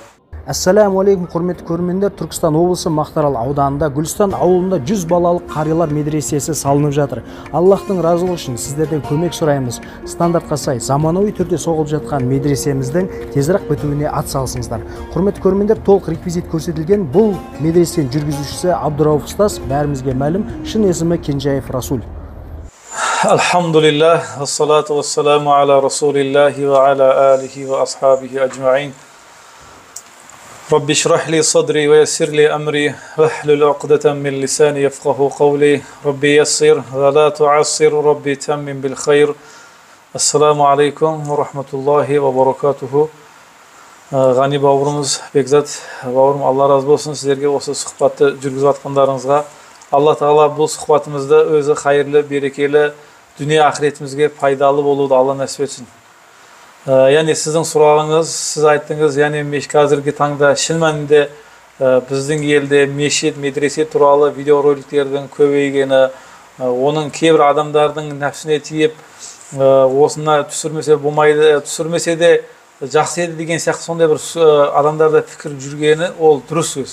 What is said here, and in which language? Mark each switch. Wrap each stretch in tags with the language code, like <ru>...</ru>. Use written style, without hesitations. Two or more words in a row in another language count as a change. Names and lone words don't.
<kk>Ассалаумағалейкум құрметті көрермендер, Түркістан облысы Мақтаарал ауданында Гүлстан ауылында 100 балалық қарилар медресесі салынып жатыр. Аллахтың разылығы үшін сіздерден көмек сұраймыз. Стандартқа сай заманауи түрде соғылып жатқан медресеміздің тезірек бітуіне атсалысыңыздар. Құрметті көрермендер, толық реквизит көрсетілген. Бұл медресенің жүргізушісі Абдурауф ұстаз, бәрімізге мәлім, шын есімі Кенжаев Расул.</kk> <ar>الحمد لله، الصلاة والسلام على رسول الله وعلى آله وأصحابه أجمعين. رب اشرح لي صدري ويسر لي أمري واحلل عقدة من لساني يفقه قولي ربي يسر ولا تعسر ربي تمم بالخير. السلام عليكم ورحمة الله وبركاته.</ar> <kk>Ғани бауырымыз, Бекзат бауырым, Алла разы болсын сіздерге осы сұхбатты жүргізіп жатқандарыңызға. Алла Тағала бұл сұхбатымызды өзі қайырлы, берекелі, дүние ақыретімізге пайдалы болуды Алла нәсіп етсін. Яғни сіздің сұрағыңыз, сіз айттыңыз, яғни қазіргі таңда шын мәнінде біздің елде мешіт, медресе туралы видеороликтердің көбейгені, оның кейбір адамдардың нәпсіне тиіп, осына түсірмесе болмайды, түсірмесе де жақсы еді деген сияқты сондай бір адамдарда пікір жүргені, ол дұрыс сөз.</kk>